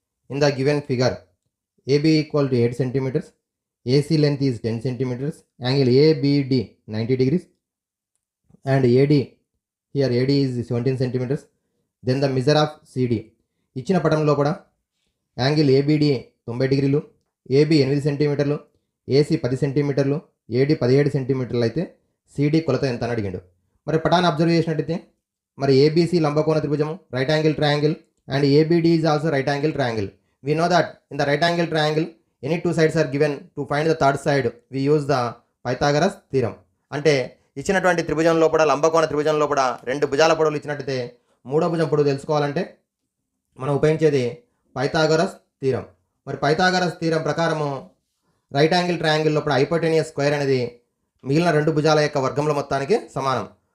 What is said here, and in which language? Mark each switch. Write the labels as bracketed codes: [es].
[en] In the given figure, AB equal to 8 centimeters, AC length is 10 centimeters, angle ABD 90 degrees, and AD, here AD is 17 centimeters. Then the measure of CD. [te] ఇచ్చిన పటంలో కూడా angle ABD 90 డిగ్రీలు, AB 8 సెంటీమీటర్లు, AC 10 సెంటీమీటర్లు, AD 17 సెంటీమీటర్లు అయితే CD కొలత ఎంత అని అడిగాడు. మరి పటాన్ని అబ్జర్వ్ చేసినట్టయితే మరి ఏబీసీ లంబకోణ త్రిభుజం, right angle triangle, [en] And ABD is also right angle triangle. We know that in the right angle triangle any two sides are given. To find the third side we use the Pythagoras theorem. [te] అంటే ఇచ్చినటువంటి త్రిభుజం లోపల లంబకోణ త్రిభుజం లోపల రెండు భుజాల పొడవులు ఇచ్చినట్టయితే మూడో భుజం పొడవు తెలుసుకోవాలంటే మనం ఉపయోగించేది పైథాగరస్ థీరం. మరి పైథాగరస్ థీరం ప్రకారము రైట్ యాంగిల్ ట్రయాంగిల్ లోపల హైపోటెనియస్ స్క్వేర్ అనేది మిగిలిన రెండు భుజాల యొక్క వర్గముల మొత్తానికి సమానం.